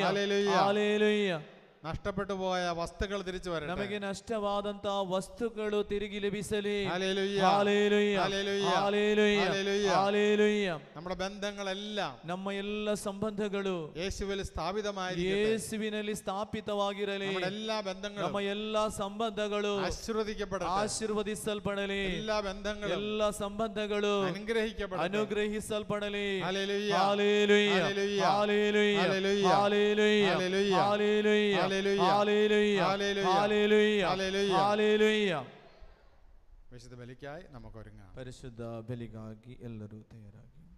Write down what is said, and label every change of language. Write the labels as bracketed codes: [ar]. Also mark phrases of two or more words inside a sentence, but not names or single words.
[ml] ഹല്ലേലൂയ. ഹല്ലേലൂയ. നഷ്ടപ്പെട്ടു പോയ വസ്തുക്കൾ തിരിച്ചു വരട്ടെ. [kn] ನಮಗೆ ನಷ್ಟವಾದಂತಹ ವಸ್ತುಗಳು ತಿರುಗಿ ಲಭಿಸಲಿ. [ml] ഹല്ലേലൂയ. ഹല്ലേലൂയ. ഹല്ലേലൂയ. ഹല്ലേലൂയ. ഹല്ലേലൂയ. ഹല്ലേലൂയ. നമ്മുടെ ബന്ധങ്ങളെല്ലാം [kn] ನಮ್ಮ ಎಲ್ಲ ಸಂಬಂಧಗಳು [ml] യേശുവിൽ സ്ഥാപിതമായിരിക്കട്ടെ. [kn] ಯೇಸುವಿನಲ್ಲಿ ಸ್ಥಾಪಿತವಾಗಿರಲಿ. [ml] നമ്മുടെ എല്ലാ ബന്ധങ്ങളും [kn] ನಮ್ಮ ಎಲ್ಲ ಸಂಬಂಧಗಳು [ml] ആശീർവദിക്കപ്പെടട്ടെ. [kn] ಆಶೀರ್ವದಿಸಲ್ಪಡಲಿ. [ml] എല്ലാ ബന്ധങ്ങളും [kn] ಎಲ್ಲ ಸಂಬಂಧಗಳು [ml] അനുഗ്രഹിക്കപ്പെടട്ടെ. [kn] ಅನುಗ್ರಹಿಸಲ್ಪಡಲಿ. [ml] ഹല്ലേലൂയ. ഹല്ലേലൂയ. ഹല്ലേലൂയ. ഹല്ലേലൂയ. ഹല്ലേലൂയ. ഹല്ലേലൂയ. ഹല്ലേലൂയ. ഹല്ലേലൂയ. ഹല്ലേലൂയ. ഹല്ലേലൂയ. ഹല്ലേലൂയ. ഹല്ലേലൂയ. ഹല്ലേലൂയ. ഹല്ലേലൂയ. വിശുദ്ധ ബലിക്കായി നമുക്കൊരുങ്ങാം. [kn] ಪರಿಶುದ್ಧ ಬಲಿಗಾಗಿ ಎಲ್ಲರೂ ತಯಾರಾಗಿ.